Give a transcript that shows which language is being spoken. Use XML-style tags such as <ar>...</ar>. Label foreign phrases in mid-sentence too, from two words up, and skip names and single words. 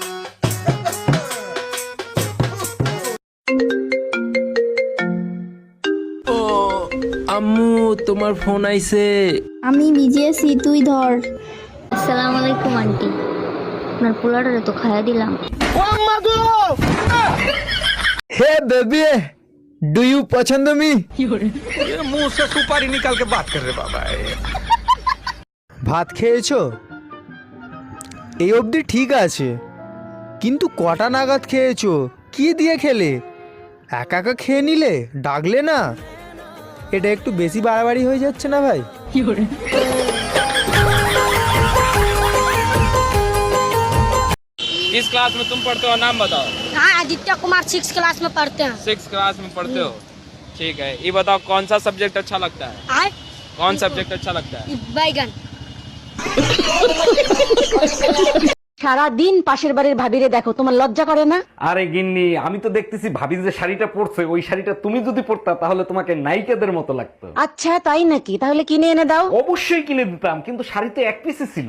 <bn>আম্মু তোমার ফোন আইছে। আমি বিজিএসি, তুই ধর। আসসালামু আলাইকুম আন্টি, আপনার পোলারে তো খাইয়া দিলাম।</bn> <en>hey baby, do you পছন্দ me?</en> <hi>मुंह से सुपारी निकाल के बात कर रहे बाबा।</hi> <bn>ভাত খেয়েছো? এই অবধি ঠিক আছে, কিন্তু কটা নাগাদ খেয়েছো? কি দিয়ে খেলে? একা একা খেয়ে নিলে, ডাকলে না? এটা একটু বেশি বাড়াবাড়ি হয়ে যাচ্ছে না ভাই?</bn> <hi>किस क्लास में तुम पढ़ते हो, नाम बताओ। हाँ, आदित्य कुमार 6 क्लास में पढ़ते हैं। 6 क्लास में पढ़ते हो, ठीक है। ये बताओ कौन सा सब्जेक्ट अच्छा लगता है? कौन सब्जेक्ट अच्छा लगता है? बैगन।</hi> <bn>সারা দিন পাশের বাড়ির ভাবিরে দেখো, তোমার লজ্জা করে না? আরে গিন্নি, আমি তো দেখতেছি ভাবি যে শাড়িটা পরছে, ওই শাড়িটা তুমি যদি পরতা তাহলে তোমাকে নায়িকাদের মতো লাগতো। আচ্ছা তাই নাকি? তাহলে কিনে এনে দাও। অবশ্যই কিনে দিতাম, কিন্তু শাড়ি তো এক পিসই ছিল।</bn>